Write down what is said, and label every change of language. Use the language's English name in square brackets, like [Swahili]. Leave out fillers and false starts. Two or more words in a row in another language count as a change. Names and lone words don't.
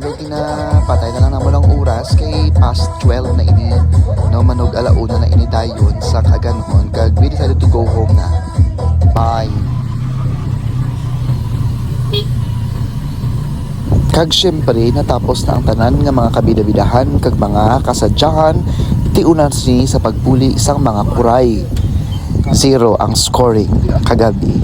[Hiligaynon] may patay na lang naman ang oras kay past 12 na ini. No, manog alauna na ini dayon sa kaganon. [English] Kag we decided to go home na. Bye. [Hiligaynon] Kag syempre, natapos na ang tanan nga mga kabidabidahan kag mga kasadyahan. Tiunan si sa pagpuli isang mga kuray. [Filipino] 0 ang scoring kagabi.